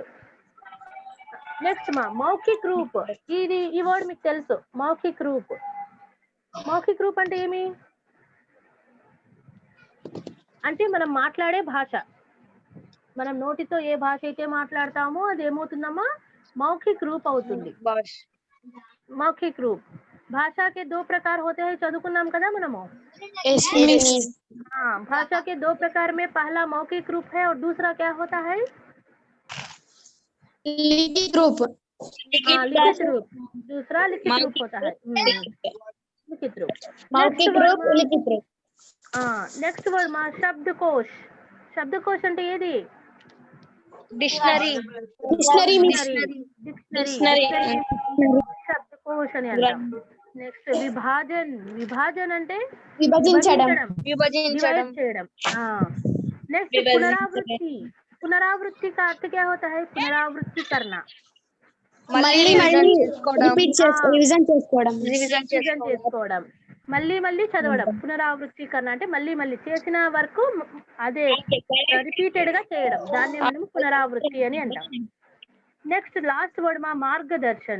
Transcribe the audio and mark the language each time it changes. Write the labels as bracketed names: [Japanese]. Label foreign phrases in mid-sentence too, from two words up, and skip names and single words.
[Telugu] నెక్స్ట్ [Hindi] मौखिक रूप. [Telugu] ఈ వర్డ్ మీకు తెలుసు, [Hindi] मौखिक रूप. मौखिक रूप [Telugu] అంటే ఏమి అంటే మనం మాట్లాడే భాష. మనం నోటితో ఏ భాష అయితే మాట్లాడతామో అది ఏమవుతుందమ్మా [Hindi] मौखिक रूप [Telugu] అవుతుంది. [Hindi] मौखिक रूप. भाषा के दो प्रकार होते हैं, [Telugu] చదువుకున్నాం కదా మనము. [Hindi] भाषा के दो प्रकार में पहला मौखिक रूप है और दूसरा क्या होता है लिखित रूप. लिखित रूप. दूसरा लिखित रूप होता है. लिखित रूप. मौखिक रूप लिखित रूप. [English] next word [Hindi] मा शब्दकोश. [Telugu] शब्दकोश అంటే ఏది? డిక్షనరీ. డిక్షనరీ. శబ్దకోశ్ అని అంటాం. నెక్స్ట్ విభాజన్. విభాజన్ అంటే విభజించడం. डिवाइड చేయడం. నెక్స్ట్ పునరావృత్తి. [Hindi] पुनरावृत्ति का अर्थ क्या होता है? पुनरावृत्ति करना. [Telugu] మళ్ళీ రివిజన్ చేసుకోవడం. మళ్ళీ చదవడం. పునరావృత్తి కన్నా అంటే మళ్ళీ చేసిన వరకు అదే రిపీటెడ్ గా చేయడం, దాన్ని మనం పునరావృత్తి అని అంటాం. [English] next last word మార్గదర్శన్.